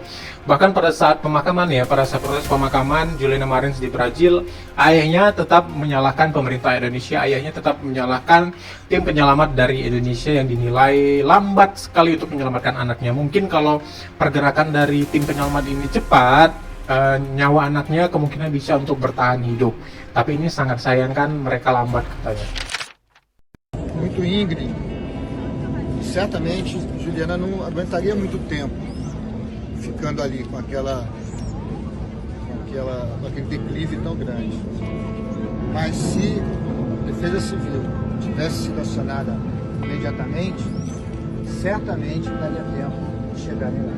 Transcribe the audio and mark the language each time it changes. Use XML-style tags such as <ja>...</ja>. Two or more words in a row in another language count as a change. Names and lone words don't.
<id>Bahkan pada saat pemakaman ya, pada saat proses pemakaman Juliana Marins di Brazil, ayahnya tetap menyalahkan pemerintah Indonesia, ayahnya tetap menyalahkan tim penyelamat dari Indonesia yang dinilai lambat sekali untuk menyelamatkan anaknya. Mungkin kalau pergerakan dari tim penyelamat ini cepat, nyawa anaknya kemungkinan bisa untuk bertahan hidup. Tapi ini sangat sayangkan mereka lambat katanya.</id> <pt>Muito íngreme. Certamente Juliana não aguentaria muito tempo ficando ali com aquele declive tão grande. Mas se a Defesa Civil tivesse sido acionada imediatamente, certamente daria tempo de chegarem lá.</pt>